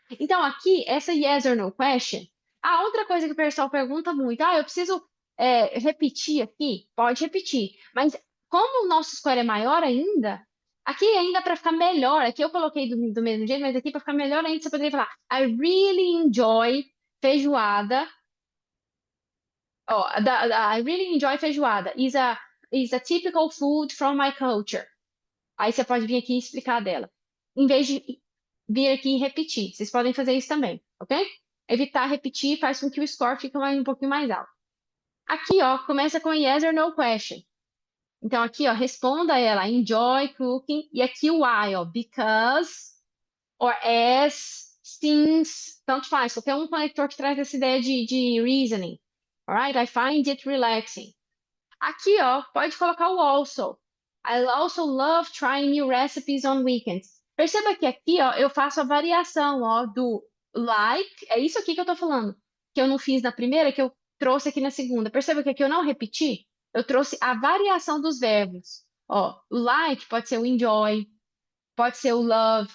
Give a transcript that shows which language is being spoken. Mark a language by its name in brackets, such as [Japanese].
[Portuguese] Então, aqui, essa [English] yes or no question, [Portuguese] a outra coisa que o pessoal pergunta muito, eu preciso repetir aqui? Pode repetir, mas como o nosso score é maior ainda, aqui ainda para ficar melhor, aqui eu coloquei do mesmo jeito, mas aqui para ficar melhor ainda, você poderia falar, [English] I really enjoy feijoada. Ó, I really enjoy feijoada. Is a typical food from my culture. [Portuguese] Aí você pode vir aqui e explicar dela. Em vez de vir aqui e repetir. Vocês podem fazer isso também, ok? Evitar repetir faz com que o score fique um pouquinho mais alto. Aqui, ó, começa com [English] yes or no question. [Portuguese] Então, aqui, ó, responda ela, [English] enjoy cooking. [Portuguese] E aqui o why, ó, because, or as, since, tanto faz. Qualquer um conector que traz essa ideia de reasoning. [English] Alright? I find it relaxing. [Portuguese] Aqui, ó, pode colocar o also. [English] I also love trying new recipes on weekends. [Portuguese] Perceba que aqui, ó, eu faço a variação, ó, do like. É isso aqui que eu tô falando. Que eu não fiz na primeira, que eu trouxe aqui na segunda. Perceba que aqui eu não repeti. Eu trouxe a variação dos verbos. Ó, o like pode ser o enjoy, pode ser o love.